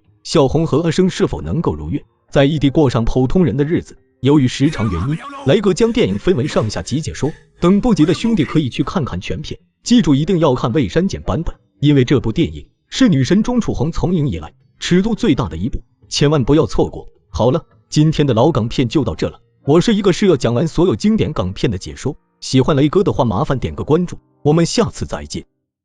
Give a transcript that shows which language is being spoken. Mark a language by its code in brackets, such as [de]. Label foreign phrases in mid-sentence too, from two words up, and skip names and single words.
[zh] 小紅和阿生是否能夠如願，在異地過上普通人的日子？由於時長原因，雷哥將電影分為上下集解說，等不及的兄弟可以去看看全片。記住一定要看未刪減版本，因為這部電影是女神鐘楚紅從影以來尺度最大的一部，千万不要错过。好了，今天的老港片就到这了。我是一个要讲完所有经典港片的解说，喜欢雷哥的话麻烦点个关注，我们下次再见。